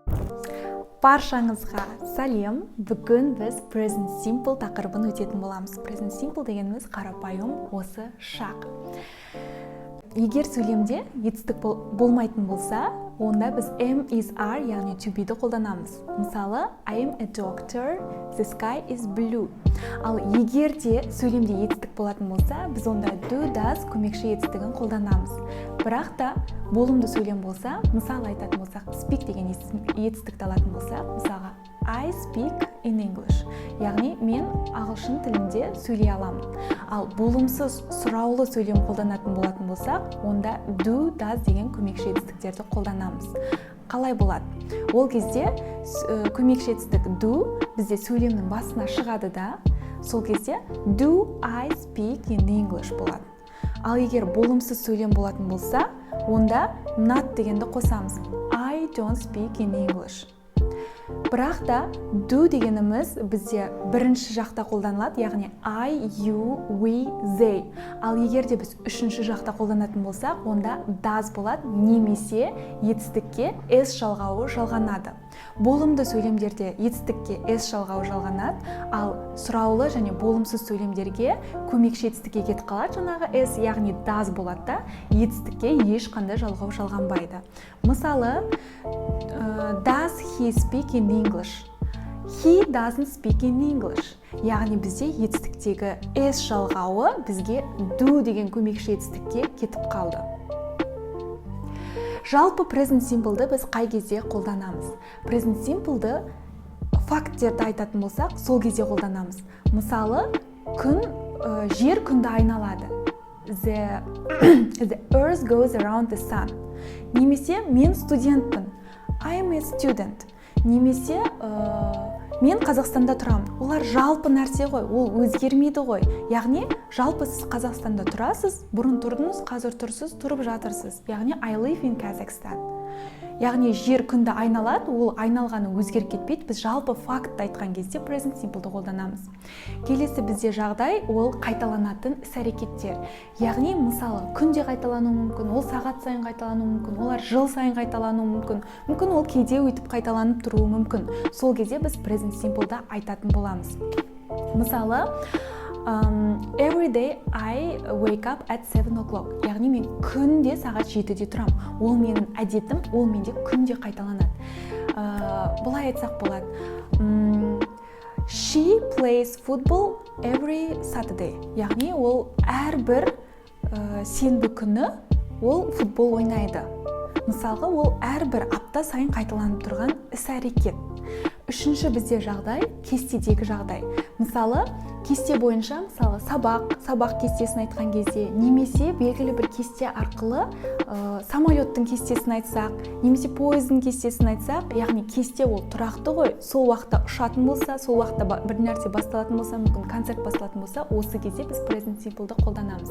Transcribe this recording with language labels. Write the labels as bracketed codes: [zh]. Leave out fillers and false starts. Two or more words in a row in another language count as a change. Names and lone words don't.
[kk] Баршаңызға сәлем. Бүгін біз [en] present simple [kk] тақырыбын өтетін боламыз. [en] Present simple [kk] дегеніміз қарапайым осы шақ. Егер сөйлемде етістік болмайтын болса, онда біз [en] am, is, are, [kk] яғни [en] to be- [kk] ді қолданамыз. Мысалы, [en] I am a doctor, the sky is blue. [kk] Ал егер де сөйлемде етістік болатын болса, біз онда [en] do, does [kk] көмекші етістігін қолданамыз. Бірақ та болымды сөйлем болса, мысалы айтатын болсақ, speak деген етістікті алатын болсақ, мысалға [en] I speak in English. [kk] Яғни мен ағылшын тілінде сөйлей аламын. Ал болымсыз сұраулы сөйлем қолданатын болатын болсақ, онда [en] do, does [kk] деген көмекші етістіктерді қолданамыз. Қалай болады? Ол кезде көмекші етістік do бізде сөйлемнің басына шығады да, сол кезде [en] do I speak in English [kk] болады. Ал егер болымсыз сөйлем болатын болса, онда not дегенді қосамыз. [en] I don't speak in English. [kk] Бірақ та do дегеніміз бізде бірінші жақта қолданылады, яғни [en] I, you, we, they. [kk] Ал егер де біз үшінші жақта қолданатын болсақ, онда does болады, немесе етістікке s жалғауы жалғанады. Болымды сөйлемдерде етістікке s жалғауы жалғанады, ал сұраулы және болымсыз сөйлемдерге көмекші етістікке кетіп қалады, жаңағы s, яғни does болады да, етістікке ешқандай жалғау жалғанбайды. Мысалы, [en] does he speak in English? He doesn't speak in English. [kk] Яғни бізде етістіктегі s жалғауы бізге do деген көмекші етістікке кетіп қалды. Жалпы [en] present simple'ды [kk] біз қай кезде қолданамыз? [en] Present simple'ды [kk] факттерді айтатын болсақ, сол кезде қолданамыз. Мысалы, жер күнді айналады. [en] The earth goes around the sun. [kk] Немесе мен студентпін. [en] I am a student. [kk] Немесе мен Қазақстанда тұрамын. Олар жалпы нәрсе ғой, ол өзгермейді ғой. Яғни жалпы сіз Қазақстанда тұрасыз, бұрын тұрдыңыз, қазір тұрсыз, тұрып жатырсыз. Яғни [en] I live in Kazakhstan. [kk] Яғни жер күнді айналады, ол айналғаны өзгеріп кетпейді. Біз жалпы фактты айтқан кезде [en] present simple'ды [kk] қолданамыз. Келесі бізде жағдай, ол қайталанатын іс-әрекеттер. Яғни мысалы күнде қайталануы мүмкін, ол сағат сайын қайталануы мүмкін, олар жыл сайын қайталануы мүмкін. Мүмкін ол кейде өйтіп қайталанып тұруы мүмкін. Сол кезде біз [en] present simple'да [kk] айтатын боламыз. Мысалы, [en] every day I wake up at 7 o'clock. [kk] Яғни мен күнде сағат 7-де тұрам. Ол менің әдетім, ол менде күнде қайталанады. Бұлай айтсақ болады. [en] She plays football every Saturday. [kk] Яғни ол әрбір сенбі күні ол футбол ойнайды. Мысалға, ол әрбір апта сайын қайталанып тұрған іс-әрекет. Үшінші бізде жағдай, кестедегі жағдай. Мысалы, кесте бойынша, сабақ кестесін айтқан кезде, немесе белгілі бір кесте арқылы самолеттің кестесін айтсақ, немесе поездың кестесін айтсақ, яғни кесте ол тұрақты ғой, сол уақытта ұшатын болса, сол уақытта бір нәрсе басталатын болса, мүмкін концерт басталатын болса, осы кезде біз [en] present simple'ды [kk] қолданамыз.